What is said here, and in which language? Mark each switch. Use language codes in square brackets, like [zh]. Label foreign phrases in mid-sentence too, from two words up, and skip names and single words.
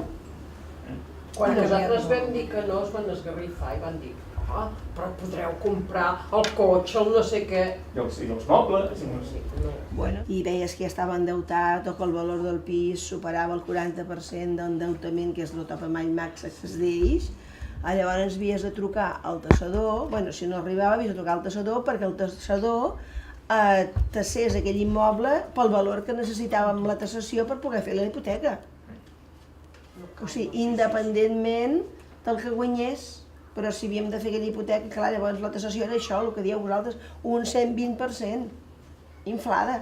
[ca] Quan nosaltres vam dir que no, es van esgarrifar i van dir però podreu comprar el cotxe, el no sé què. I els mobles. I veies que ja estava endeutat o que el valor del pis superava el 40% d'endeutament, que és el [en] top of my max [ca] que es deix. Llavors havies de trucar al tassador, si no arribava havies de trucar al tassador perquè el tassador tassés aquell immoble pel valor que necessitàvem la tassació per poder fer la hipoteca. O sigui, independentment del que guanyés, però si havíem de fer aquella hipoteca, clar, llavors la tassació era això, el que dieu vosaltres, un 120%, inflada.